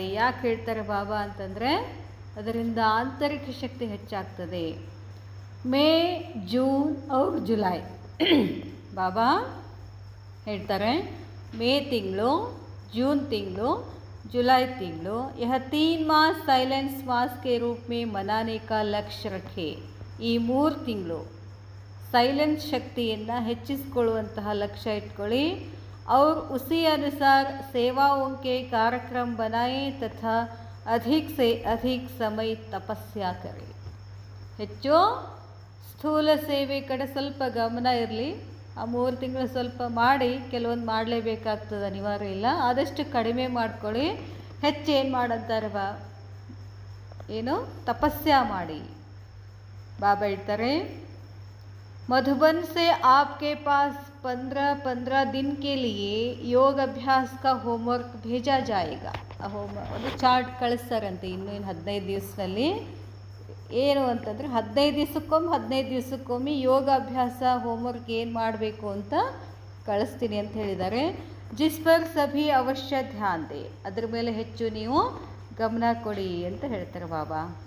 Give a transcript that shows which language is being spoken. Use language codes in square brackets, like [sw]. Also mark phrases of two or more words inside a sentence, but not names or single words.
[kn] ಯಾಕೆ ಹೇಳ್ತಾರೆ ಬಾಬಾ ಅಂತಂದರೆ ಅದರಿಂದ ಆಂತರಿಕ ಶಕ್ತಿ ಹೆಚ್ಚಾಗ್ತದೆ. ಮೇ ಜೂನ್ और ಜುಲೈ ಬಾಬಾ ಹೇಳ್ತಾರೆ ಮೇ ತಿಂಗಳು, ಜೂನ್ ತಿಂಗಳು, जुलाई ತಿಂಗಳು [hi] यह 3 मास साइलेंस मास के रूप में मनाने का लक्ष्य रखे. [kn] ಈ 3 ತಿಂಗಳು ಸೈಲೆನ್ಸ್ ಶಕ್ತಿಯನ್ನು ಹೆಚ್ಚಿಸಿಕೊಳ್ಳುವಂತಹ ಲಕ್ಷ್ಯ ಇಟ್ಕೊಳ್ಳಿ. [hi] और उसी अनुसार सेवाओं के कार्यक्रम बनाए तथा अधिक से अधिक समय तपस्या करें. [kn] ಹೆಚ್ಚು ಸ್ಥೂಲ ಸೇವೆ ಕಡೆ ಸ್ವಲ್ಪ ಗಮನ ಇರಲಿ. ಆ 3 ತಿಂಗಳು ಸ್ವಲ್ಪ ಮಾಡಿ, ಕೆಲವೊಂದು ಮಾಡಲೇಬೇಕಾಗ್ತದೆ, ಅನಿವಾರ್ಯ ಇಲ್ಲ, ಆದಷ್ಟು ಕಡಿಮೆ ಮಾಡ್ಕೊಳ್ಳಿ. ಹೆಚ್ಚು ಏನು ಮಾಡಂತಾರೆ ಏನು ತಪಸ್ಯ ಮಾಡಿ. ಬಾಬಾ ಹೇಳ್ತಾರೆ [hi] मधुबन से आपके पास 15 दिन के लिए योग अभ्यास का होमवर्क भेजा जाएगा. [kn] ಒಂದು ಚಾರ್ಟ್ ಕಳಿಸ್ತಾರಂತೆ ಇನ್ನು 15 ದಿವಸದಲ್ಲಿ. ಏನು ಅಂತಂದರೆ 15 ದಿವಸಕ್ಕೊಮ್ಮೆ ಯೋಗ ಅಭ್ಯಾಸ ಹೋಮ್ವರ್ಕ್ ಏನು ಮಾಡಬೇಕು ಅಂತ ಕಳಿಸ್ತೀನಿ ಅಂತ ಹೇಳಿದ್ದಾರೆ. [hi] जिस पर सभी अवश्य ध्यान दे. [kn] ಅದ್ರ ಮೇಲೆ ಹೆಚ್ಚು ನೀವು ಗಮನ ಕೊಡಿ ಅಂತ ಹೇಳ್ತಾರೆ ಬಾಬಾ.